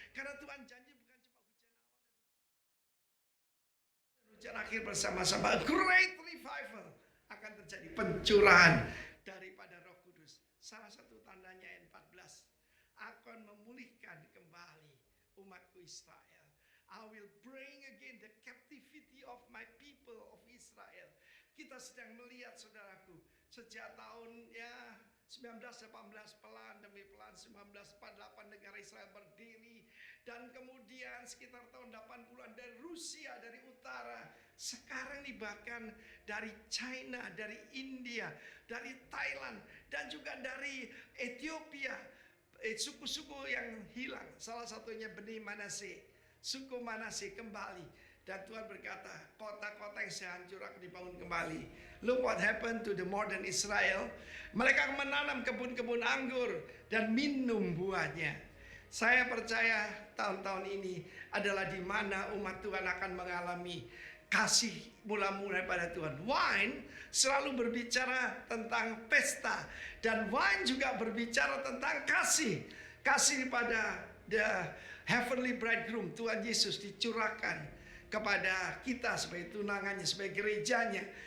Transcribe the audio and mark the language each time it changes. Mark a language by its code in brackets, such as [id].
[id] Karena Tuhan janji bukan cuma hujan akhir bersama-sama. [en] Great revival [id] akan terjadi, pencurahan daripada Roh Kudus. Salah satu tandanya ayat 14 akan memulihkan kembali umatku Israel. [en] I will bring again the captivity of my people of Israel. [id] Kita sedang melihat saudaraku, sejak tahun 1918 pelan demi pelan 1948 negara Israel berdiri. Dan kemudian sekitar tahun 80-an dari Rusia, dari utara. Sekarang ini bahkan dari China, dari India, dari Thailand, dan juga dari Ethiopia. Suku-suku yang hilang, salah satunya Bani Manase, suku Manase kembali. Dan Tuhan berkata, kota-kota yang sehancur akan dibangun kembali. [en] Look what happened to the modern Israel. [id] Mereka menanam kebun-kebun anggur dan minum buahnya. Saya percaya tahun-tahun ini adalah di mana umat Tuhan akan mengalami kasih mula-mula pada Tuhan. Wine selalu berbicara tentang pesta. Dan wine juga berbicara tentang kasih. Kasih pada [en] the heavenly bridegroom, [id] Tuhan Yesus dicurahkan kepada kita sebagai tunangannya, sebagai gerejanya.